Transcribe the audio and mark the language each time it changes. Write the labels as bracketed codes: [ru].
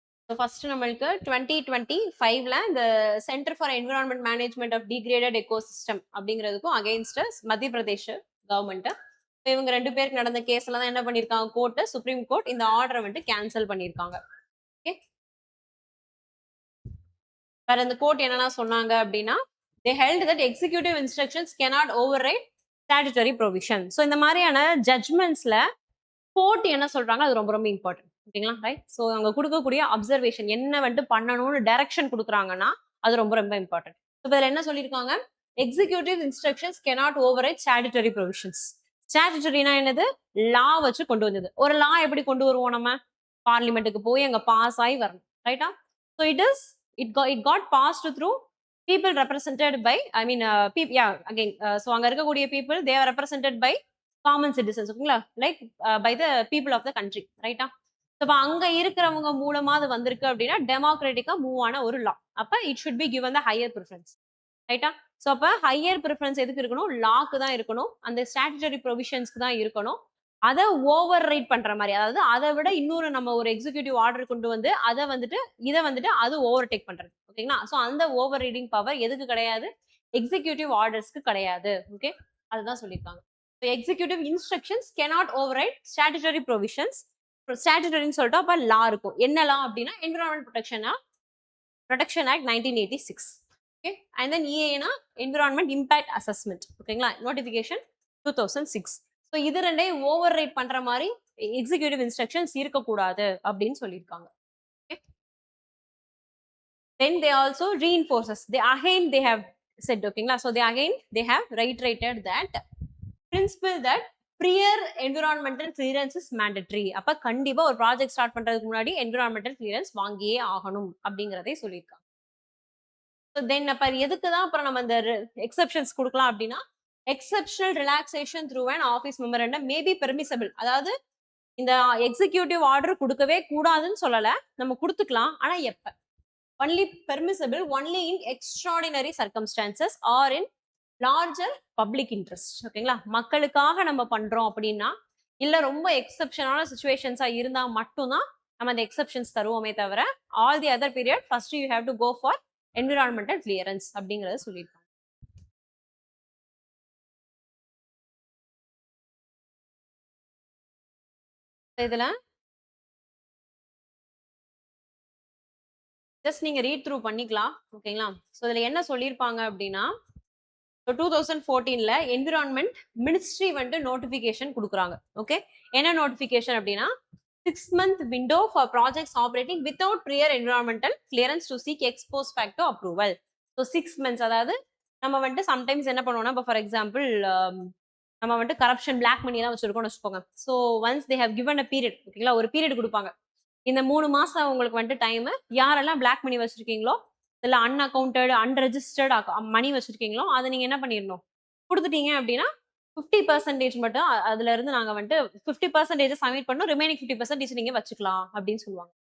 [ta] So first நம்மளுக்கு 2025ல இந்த centre for environment management of degraded ecosystem அப்படிங்கிறதுக்கும் against மத்திய Pradesh government. இவங்க 2 பேருக்கு நடந்த கேஸ்ல தான் என்ன பண்ணிருக்காங்க? கோர்ட், சுப்ரீம் கோர்ட் இந்த ஆர்டரை வந்துட்டு கேன்சல் பண்ணிருக்காங்க. ஓகே. வேற இந்த கோர்ட் என்னெல்லாம் சொன்னாங்க அப்படின்னா, [en] they held that executive instructions cannot override statutory provision. [ta] So இந்த மாதிரியான ஜட்மெண்ட்ஸ்ல கோர்ட் என்ன சொல்றாங்க அது ரொம்ப ரொம்ப இம்பார்ட்டன்ட். ஓகேங்களா? ரைட்? ஸோ அவங்க கொடுக்கக்கூடிய அப்சர்வேஷன் என்ன வந்துட்டு பண்ணணும்னு டைரக்ஷன் கொடுக்குறாங்கன்னா அது ரொம்ப ரொம்ப இம்பார்ட்டன்ட். இப்போ இதில் என்ன சொல்லியிருக்காங்க? [en] Executive instructions cannot override statutory provisions. [ta] ஸ்டாச்சுட்டரினா என்னது? லா வச்சு கொண்டு வந்தது. ஒரு லா எப்படி கொண்டு வருவோம் நம்ம? பார்லிமெண்ட்டுக்கு போய் அங்க பாஸ் ஆகி வரணும். ரைட்டா? [en] so it got passed through people represented by, I mean, again, so [ta] அங்க இருக்கக்கூடிய [en] people they are represented by common citizens. ஓகேங்களா? Like by the people of the country. [ta] ரைட்டா? அப்ப அங்க இருக்கிறவங்க மூலமா அது வந்திருக்கு அப்படின்னா டெமோக்ராட்டிக்கா மூவ் ஆன ஒரு லா. அப்ப [en] It should be given the higher preference. [ta] ரைட்டா? ஸோ அப்ப ஹையர் ப்ரிஃபரன்ஸ் எதுக்கு இருக்கணும்? லாக்கு தான் இருக்கணும். அந்த ஸ்டாச்சுட்டரி ப்ரொவிஷன்ஸ்க்கு தான் இருக்கணும். அதை ஓவர் ரைட் பண்ற மாதிரி, அதாவது அதை விட இன்னொரு நம்ம ஒரு எக்ஸிக்யூட்டிவ் ஆர்டர் கொண்டு வந்து இதை வந்துட்டு அது ஓவர் டேக் பண்றது. ஓகேங்களா? ஸோ அந்த ஓவர் ரீடிங் பவர் எதுக்கு கிடையாது? எக்ஸிக்யூட்டிவ் ஆர்டர்ஸ்க்கு கிடையாது. ஓகே. அதுதான் சொல்லியிருக்காங்க. [en] Executive instructions cannot override statutory provisions. [ta] ஸ்டாச்சுட்டரின்னு சொல்லிட்டு அப்ப லா இருக்கும். என்ன லா அப்படின்னா environment protection act 1986. Okay. And then இஏனா environment impact assessment. ஓகேங்களா? நோட்டிபிகேஷன் 2006. ஸோ இது ரெண்டையும் ஓவர் ரைட் பண்ற மாதிரி எக்ஸிக்யூட்டிவ் இன்ஸ்ட்ரக்ஷன்ஸ் இருக்கக்கூடாது அப்படின்னு சொல்லியிருக்காங்க. [en] Then they also reinforces. They have said, ஓகேங்களா? So they have reiterated that principle that prior environmental clearance is mandatory. [ta] அப்ப கண்டிப்பா ஒரு ப்ராஜெக்ட் ஸ்டார்ட் பண்றதுக்கு முன்னாடி environmental clearance வாங்கியே ஆகணும் அப்படிங்கறதை சொல்லியிருக்காங்க. So then அப்ப எதுக்கு தான் அப்புறம் நம்ம இந்த எக்ஸெப்ஷன்ஸ் கொடுக்கலாம் அப்படின்னா, [en] exceptional relaxation through an office memorandum may be permissible. [ta] அதாவது இந்த எக்ஸிக்யூட்டிவ் ஆர்டர் கொடுக்கவே கூடாதுன்னு சொல்லல, நம்ம கொடுத்துக்கலாம். ஆனா எப்ப? [en] only permissible only in extraordinary circumstances or in [ta] larger public interest. ஓகேங்களா? மக்களுக்காக நம்ம பண்றோம் அப்படின்னா, இல்ல ரொம்ப எக்ஸெப்ஷனான சிச்சுவேஷன்ஸா இருந்தா மட்டும் தான் நம்ம அந்த எக்ஸெப்ஷன்ஸ் தருவோமே தவிர, [en] all the other period first you have to go for environmental clearance [ta] அப்படிங்கறத சொல்லியிருக்காங்க. இதுல ஜஸ்ட் நீங்க ரீட் த்ரூ பண்ணிக்கலாம். ஓகேங்களா? சோ இதுல என்ன சொல்லியிருப்பாங்க அப்படின்னா, 2014ல என்விரான்மெண்ட் மினிஸ்ட்ரி வந்து நோட்டிபிகேஷன் கொடுக்குறாங்க. [en] okay, [ta] என்ன நோட்டிபிகேஷன் அப்படின்னா [en] 6-month window for projects operating without prior environmental clearance to seek ex post facto approval. [ta] So 6 months, அதாவது நம்ம வந்துட்டு சம்டைம்ஸ் என்ன பண்ணுவோம்னா, இப்போ ஃபார் எக்ஸாம்பிள் நம்ம வந்துட்டு கரப்ஷன் பிளாக் மணி எல்லாம் வச்சிருக்கோம்னு வச்சுக்கோங்க. [en] so once they have given a period, [ta] ஓகேங்களா, ஒரு பீரியட் கொடுப்பாங்க. இந்த 3 மாசம் உங்களுக்கு வந்துட்டு டைம், யாரெல்லாம் பிளாக் மணி வச்சிருக்கீங்களோ, இல்ல அன்அக்கௌண்டட் அன்ரெஜிஸ்டர்ட் மணி வச்சிருக்கீங்களோ, அதை நீங்க என்ன பண்ணிடணும், கொடுத்துட்டீங்க அப்படின்னா 50% மட்டும் அதுல இருந்து நாங்க வந்துட்டு 50% சப்மிட் பண்ணோம், ரிமைனிங் 50% நீங்க வச்சுக்கலாம் அப்படின்னு சொல்லுவாங்க.